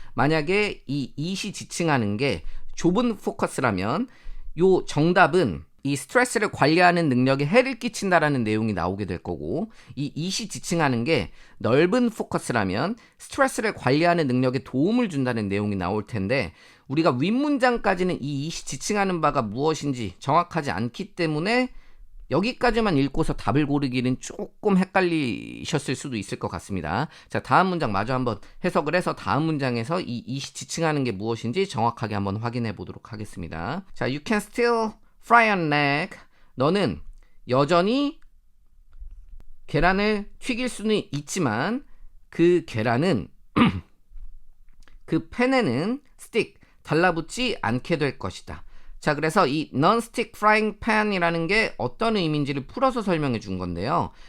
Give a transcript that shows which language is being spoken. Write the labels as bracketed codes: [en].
[ko] 만약에 이 it이 지칭하는 게 좁은 포커스라면 요 정답은 이 스트레스를 관리하는 능력에 해를 끼친다라는 내용이 나오게 될 거고, 이 it이 지칭하는 게 넓은 포커스라면 스트레스를 관리하는 능력에 도움을 준다는 내용이 나올 텐데, 우리가 윗문장까지는 이 it이 지칭하는 바가 무엇인지 정확하지 않기 때문에 여기까지만 읽고서 답을 고르기는 조금 헷갈리셨을 수도 있을 것 같습니다. 자, 다음 문장 마저 한번 해석을 해서 다음 문장에서 이 it이 지칭하는 게 무엇인지 정확하게 한번 확인해 보도록 하겠습니다. [en] 자, you can still fry an egg. [ko] 너는 여전히 계란을 튀길 수는 있지만 그 계란은 그 팬에는 stick, 달라붙지 않게 될 것이다. 자, 그래서 이 non-stick frying pan이라는 게 어떤 의미인지를 풀어서 설명해 준 건데요.